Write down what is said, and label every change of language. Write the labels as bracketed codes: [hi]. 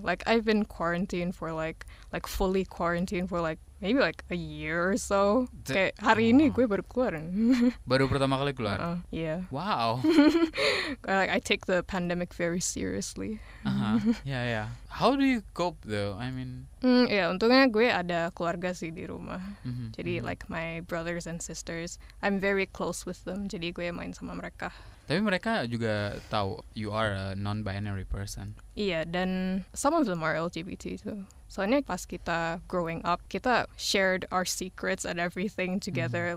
[en] Like I've been quarantined for like fully quarantined for maybe a year or so. [id] Kayak hari ini gue baru keluar. Baru pertama kali keluar? [en] Yeah. Wow. I take the pandemic very seriously. Yeah. How do you cope though? I mean... [id] untungnya gue ada keluarga sih di rumah. Jadi [en] like my brothers and sisters, I'm very close with them. [id] Jadi gue main sama mereka. Tapi mereka juga tahu [en] you are a non-binary person. [id] Iya, dan [en] some of them are LGBT too. [id] Soalnya pas kita [en] growing up, [id] kita [en] shared our secrets and everything together.